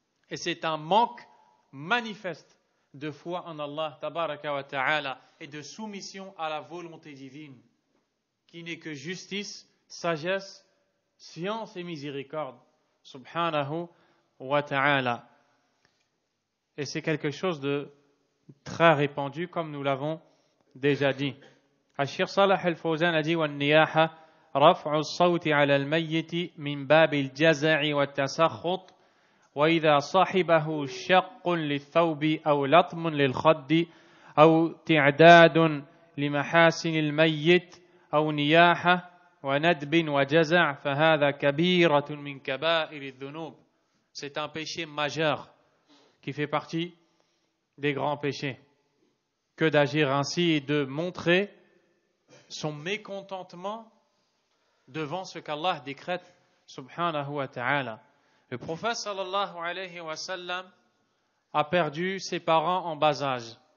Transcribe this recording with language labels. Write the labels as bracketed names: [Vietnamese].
[French] Et c'est un manque manifeste de foi en Allah tabaraka wa ta'ala et de soumission à la volonté divine, qui n'est que justice, sagesse, science et miséricorde, subhanahu wa ta'ala. Et c'est quelque chose de très répandu, comme nous l'avons déjà dit. [Arabic] Al-Sheikh Salih al-Fawzan [French] a dit [Arabic] وَالنِّيَاحَةُ رَفْعُ الصَّوْتِ عَلَى الْمَيِّتِ مِنْ بَابِ الْجَزَعِ وَالتَّسَخُّطِ وإذا صاحبه شق للثوب أو لطم للخد أو تعداد لمحاسن الميت أو نياحة وندب وجزع فهذا كبيرة من كبائر الذنوب. [French] C'est un péché majeur qui fait partie des grands péchés que d'agir ainsi et de montrer son mécontentement devant ce qu'Allah décrète subhanahu wa ta'ala. Le prophète sallallahu alayhi wa sallam a perdu ses parents en bas âge.